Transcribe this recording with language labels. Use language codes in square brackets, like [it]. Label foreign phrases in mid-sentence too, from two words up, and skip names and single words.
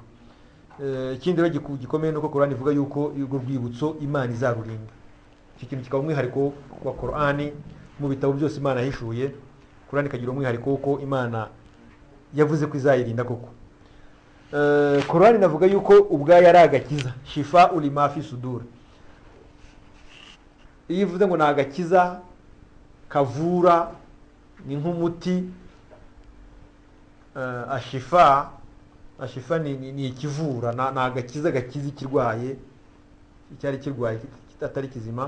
[rw] Ikindi rero gikomeye nuko Qur'ani ivuga yuko urwo rwibutso Imana izarurinda. Iki kintu kikaba umwihariko wa Qur'ani. Mu bitabo byose Imana yahishuye, Qur'ani ikagira umwihariko ko Imana yavuze ko izayirinda koko. Qur'ani navuga yuko ubwayo ari agakiza, [ar] شفاء لما في الصدور. [rw] Iyo ivuze ngo ni agakiza kavura, ni nk'umuti. Ashifa ni ikivura, ni agakiza gakiza ikirwaye, icyari kirwaye atari kizima.